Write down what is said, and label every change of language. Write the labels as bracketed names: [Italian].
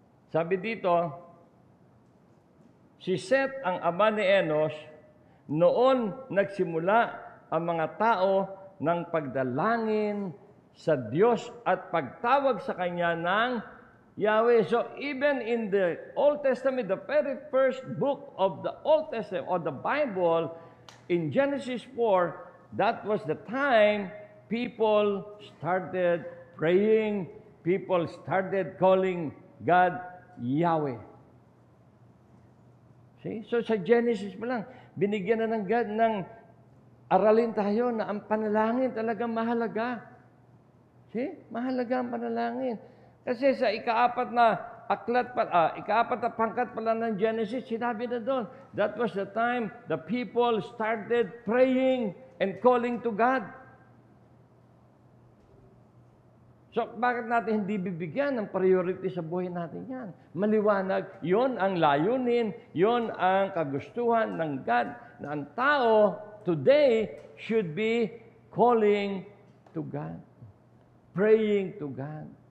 [Filipino] Sabi dito, si Seth ang ama ni Enos, noon nagsimula ang mga tao ng pagdalangin sa Diyos at pagtawag sa Kanya ng Yahweh. [English] So even in the Old Testament, the very first book of the Old Testament, or the Bible, in Genesis 4, that was the time people started praying, people started calling God Yahweh. See? [Filipino] So sa Genesis pa lang, binigyan na ng God ng aralin tayo na ang panalangin talagang mahalaga. See? Mahalaga ang panalangin. Kasi sa ikaapat na ikaapat na pangkat pala ng Genesis, sinabi na doon, [English] that was the time the people started praying and calling to God. [Filipino] So, bakit natin hindi bibigyan ng priority sa buhay natin yan? Maliwanag, yon ang layunin, yon ang kagustuhan ng God na ang tao [English] today should be calling to God, [Filipino] praying to God.